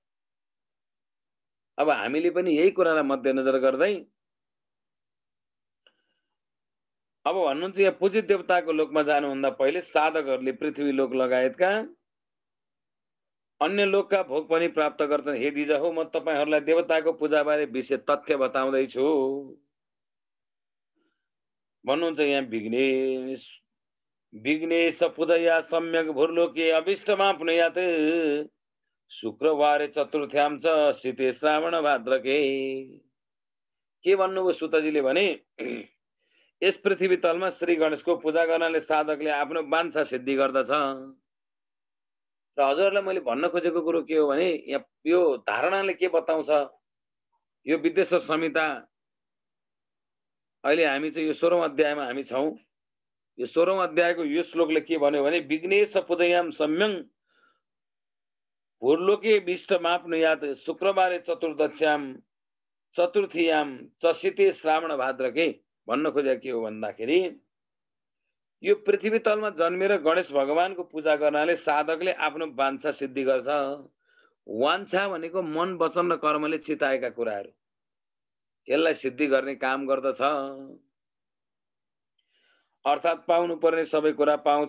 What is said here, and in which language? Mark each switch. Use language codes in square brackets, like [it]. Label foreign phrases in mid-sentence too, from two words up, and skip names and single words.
[ne] अब हामीले पनि यही कुरालाई मध्यनजर गर्दै अब भन्नुहुन्छ यहाँ पूजित देवताको लोकमा जानुभन्दा पहिले साधकहरूले पृथ्वी लोक लगायतका अन्य लोकका भोग पनि प्राप्त गर्छन्। हे दिज हो, म तपाईहरूलाई देवताको पूजाबारे विशेष तथ्य बताउँदैछु। भन्नुहुन्छ यहाँ [sa] विघ्नेश विघ्नेश पूजया सम्यक भूर्लोके अभिष्टमाप्नुयात् शुक्रबारे चतुर्थ्याम च शीते श्रावण भाद्रके। [ne] के भन्नुभयो सुतजीले भने यस पृथ्वी तलमा श्री गणेशको पूजा गर्नाले साधकले आफ्नो वाञ्छा सिद्धि गर्दछ। र हजुरहरूलाई मैले भन्न खोजेको कुरो के हो भने यहाँ यो धारणाले के बताउँछ, यो विद्वेश्वर संहिता अहिले हामी चाहिँ यो 16औं अध्यायमा हामी छौं। यो 16औं अध्यायको यो श्लोकले के भन्यो भने [sa] विघ्नेश पूजयाम सम्यं भूर्लोके विष्टमाप्नुयात् शुक्रबारे चतुर्थीयाम चशीते श्रावण भाद्रके। [ne] भन्न खोजेको के हो भन्दाखेरि यो पृथ्वी तलमा जन्मेर गणेश भगवानको पूजा गर्नाले साधकले आफ्नो वाञ्छा सिद्धि गर्छ। वाञ्छा भनेको मन वचन र कर्मले चिताएका कुराहरू, यसलाई सिद्धि गर्ने काम गर्दछ। अर्थात् पाउनु पर्ने सबै कुरा पाउँछ।